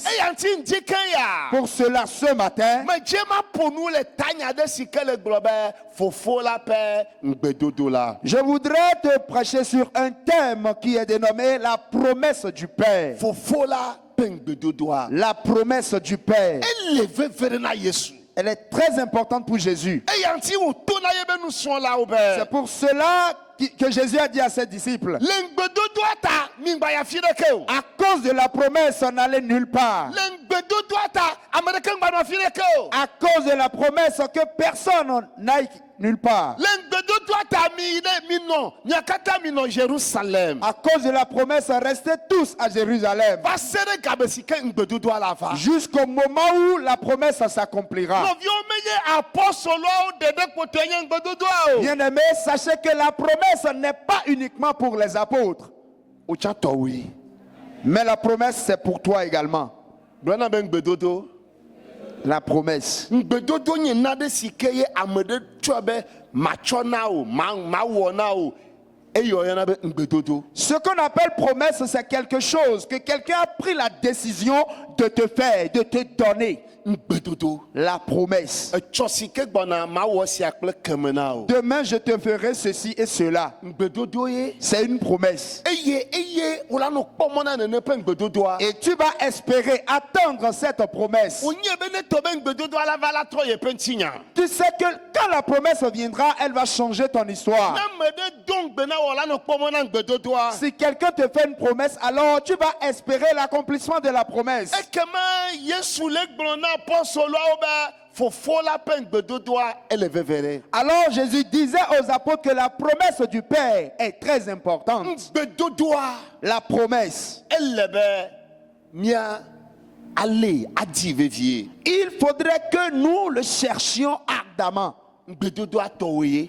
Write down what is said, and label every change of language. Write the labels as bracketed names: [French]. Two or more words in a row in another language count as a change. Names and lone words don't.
[Ewe] Eya ŋuti ŋdi ke ya. [French] Pour cela, ce matin, [Ewe] Medze ma ƒo nu le tanya ɖe si ke le gblɔ be fofo la ƒe ŋugbedodo la. [French] je voudrais te prêcher sur un thème qui est dénommé la promesse du Père. [Ewe] Fofo la ƒe ŋugbedodoa. [French] La promesse du Père. [Ewe] Ele vevere na Yesu. [French] elle est très importante pour Jésus. [Ewe] eya ŋti wòto na yebe nusrɔ̃lawo [French] C'est [Ewe] be [French] pour cela que Jésus a dit à ses disciples, [Ewe] le ŋgbedodoa ta mingba ya fi ɖeke o. [French] à cause de la promesse, on n'allait nulle part. [Ewe] Le ŋgbedodoa ta ame ɖeke ŋgba nɔ fi ɖeke o. [French] À cause de la promesse que personne n'aille nulle part. [Ewe] Le ŋgbedodoa ta minɔ mia katã minɔ Jérusalem. [French] À cause de la promesse, restez tous à Jérusalem. [Ewe] Va se ɖe game si ke ŋgbedodoa la va. [French] Jusqu'au moment où la promesse s'accomplira. [Ewe] Nɔviwo menye apɔstoloawo ɖeɖe kpotoe nye ŋgbedodoa o. [French] Bien-aimés, sachez que la promesse n'est pas uniquement pour les apôtres. [Ewe] Wòtsa tɔwoe. [French] Mais la promesse, c'est pour toi également. [Ewe] Gblɔna be ŋgbedodo. [French] La promesse. [Ewe] Ŋgbedodo nye naɖe si ke ye ame ɖe tsɔe be matsɔ na wo, mawɔ na wo. Eye woyɔna be ŋgbedodo. [French] Ce qu'on appelle promesse, c'est quelque chose que quelqu'un a pris la décision de te faire, de te donner. [Ewe] Ŋgbedodo. [French] La promesse. [Ewe] Etsɔ si ke gbɔna mawɔ sia kple keme na wo. [French] Demain, je te ferai ceci et cela. [Ewe] Ŋgbedodo ye. [French] C'est une promesse. [Ewe] Eye wòla nɔ kpɔmɔ na nene ƒe ŋgbedodoa. [French] Et tu vas espérer attendre cette promesse. [Ewe] Wònye be ne tɔ be ŋgbedodoa la va la trɔ ye ƒe ŋutinya. [French] Tu sais que quand la promesse viendra, elle va changer ton histoire. [Ewe] Ne ame ɖe do ŋgbe na wò la nɔ kpɔmɔ na ŋgbedodoa. [French] Si quelqu'un te fait une promesse, alors tu vas espérer l'accomplissement de la promesse. [Ewe] Ekema Yesu le gblɔ na apɔstoloawo be fofo la ƒe ŋgbedodoa ele veve ɖe. [French] Alors Jésus disait aux apôtres que la promesse du Père est très importante. [Ewe] Ŋgbedodoa [French] La promesse. [Ewe] ele be mia ale adi vevie. [French] Il faudrait que nous le cherchions ardemment. [Ewe] Ŋgbedodoa tɔwo ye.